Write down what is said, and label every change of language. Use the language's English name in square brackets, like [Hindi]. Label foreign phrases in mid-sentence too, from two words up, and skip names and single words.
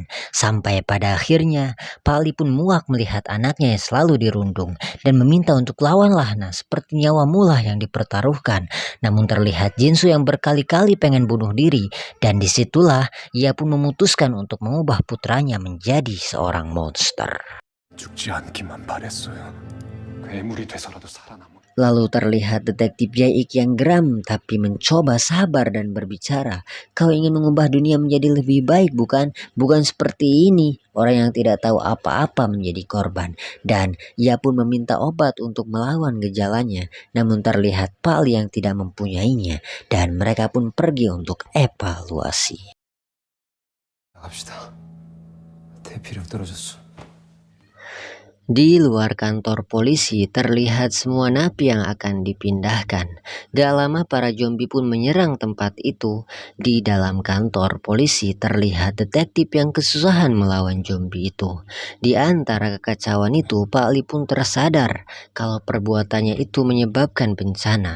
[Indonesian] Sampai pada akhirnya Pali pun muak melihat anaknya yang selalu dirundung dan meminta untuk lawanlah. Nah, seperti nyawamu lah yang dipertaruhkan. Namun terlihat Jinsu yang berkali-kali pengen bunuh diri, dan disitulah ia pun memutuskan untuk mengubah putranya menjadi seorang monster. [Korean] 죽지 않기만 바랬어요. 괴물이 돼서라도 살아남은. [Indonesian] Lalu terlihat detektif Yaik yang geram tapi mencoba sabar dan berbicara. Kau ingin mengubah dunia menjadi lebih baik bukan? Bukan seperti ini. Orang yang tidak tahu apa-apa menjadi korban. Dan ia pun meminta obat untuk melawan gejalanya. Namun terlihat Pali yang tidak mempunyainya. Dan mereka pun pergi untuk evaluasi. [Korean] 나갑시다. 대피력 떨어졌어. [Indonesian] Di luar kantor polisi terlihat semua napi yang akan dipindahkan. Gak lama para zombie pun menyerang tempat itu. Di dalam kantor polisi terlihat detektif yang kesusahan melawan zombie itu. Di antara kekacauan itu Pak Li pun tersadar kalau perbuatannya itu menyebabkan bencana.